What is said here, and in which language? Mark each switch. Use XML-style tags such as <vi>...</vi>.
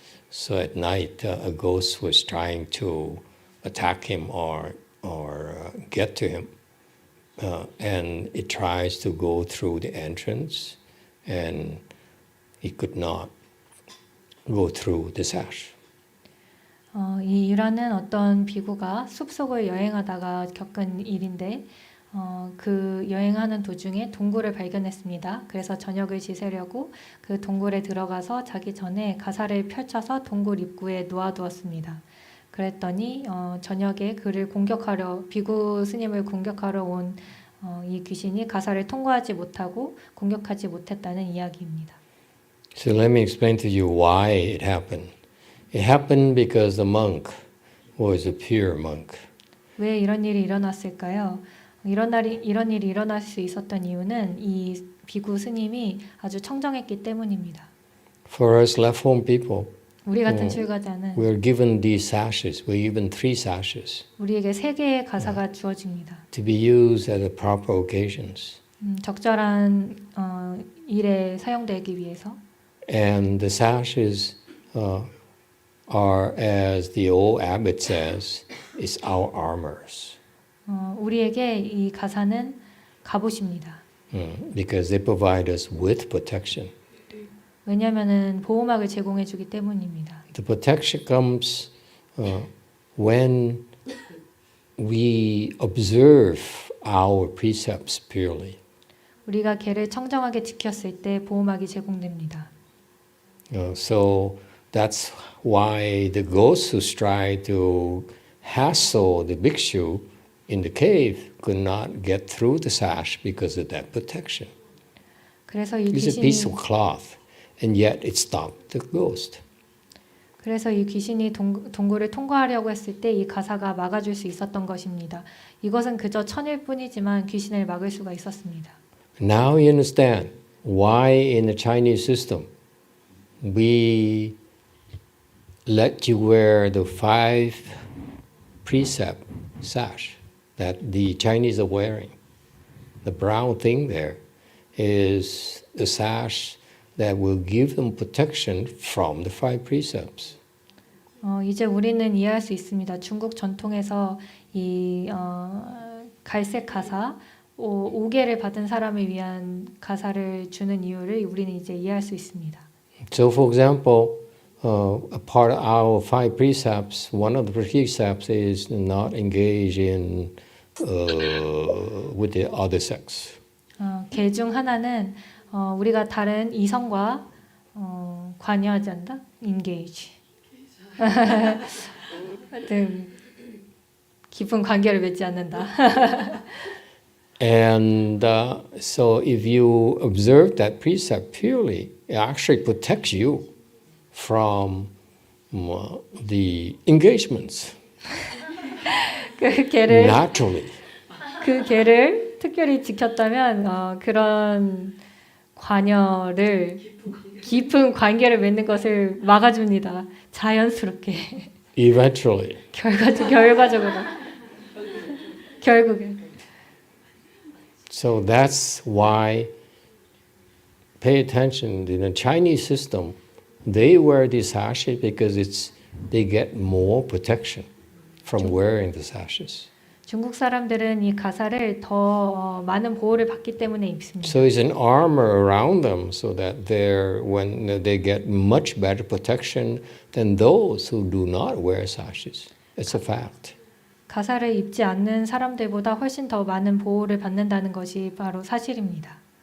<en>So at night, a ghost was trying to attack him or get to him. And it tries to go through the entrance, and he could not go through the sash.</en> <ko>이 일화는 어떤 비구가 숲속을 여행하다가 겪은 일인데 그 여행하는 도중에 동굴을 발견했습니다. 그래서 저녁을 지새려고 그 동굴에 들어가서 자기 전에 가사를 펼쳐서 동굴 입구에 놓아두었습니다. 그랬더니 저녁에 그를 비구 스님을 공격하러 온 이 귀신이 가사를 통과하지 못하고 공격하지 못했다는 이야기입니다.</ko> <en>So let me explain to you why it happened. It happened because the monk was a pure monk.</en> <ko>왜 이런 일이 일어났을까요? 이런 일이 일어날 수 있었던 이유는 이 비구 스님이 아주 청정했기 때문입니다.</ko> <en>For us left home people,</en> <ko>우리 같은 출가자는</ko> <en>we are given these sashes. We're given 3 sashes</en> <ko>우리에게 3개의 가사가 주어집니다.</ko> <en>to be used at the proper occasions.</en> <ko>적절한 일에 사용되기 위해서.</ko> <en>And the sashes are, as the old abbot says, is our armors.</en> <ko>우리에게 이 가사는 갑옷입니다.</ko> <en>Because they provide us with protection.</en> <ko>왜냐하면은 보호막을 제공해 주기 때문입니다.</ko> <en>The protection comes when we observe our precepts purely.</en> <ko>우리가 계를 청정하게 지켰을 때 보호막이 제공됩니다.</ko> <en>So that's why the ghosts who try to hassle the bhikshu in the cave could not get through the sash because of that protection.</en> <ko>그래서 이</ko> <en>It's a piece</en> <ko>귀신이</ko> <en>of cloth, and yet it stopped the ghost.</en> <ko>그래서 이 귀신이 동굴을 통과하려고 했을 때 이 가사가 막아줄 수 있었던 것입니다. 이것은 그저 천일 뿐이지만 귀신을 막을 수가 있었습니다.</ko> <en>Now you understand why in the Chinese system we let you wear the 5 precept sash that the Chinese are wearing. The brown thing there is the sash that will give them protection from the 5 precepts.</en> <ko>이제 우리는 이해할 수 있습니다. 중국 전통에서 이 갈색 가사 5개를 받은 사람을 위한 가사를 주는 이유를 우리는 이제 이해할 수 있습니다.</ko> <en>So, for example, a part of our 5 precepts, one of the precepts is not engage in with the other sex.</en> <ko>개 중 하나는 우리가 다른 이성과 관여하지 않는다.</ko> <en>engage.</en> <ko>깊은 관계를 맺지 않는다.</ko> <en>And so if you observe that precept purely, it actually protects you from the engagements</en> <ko>그 개를</ko> <en>naturally.</en> <ko>그 개를 특별히 지켰다면 그런 관여를 깊은 관계를 맺는 것을 막아줍니다. 자연스럽게.</ko> <en>Eventually.</en> <ko>결과적으로. 결국에.</ko> <en>So that's why pay attention. In the Chinese system, they wear these sashes because they get more protection from wearing the sashes.</en> <ko>중국 사람들은 이 가사를 더 많은 보호를 받기 때문에 입습니다.</ko> <en>So it's an armor around them so that when they get much better protection than those who do not wear sashes. It's a fact.</en> <ko>가사를 입지 않는 사람들보다 훨씬 더 많은 보호를 받는다는 것이 바로 사실입니다.</ko>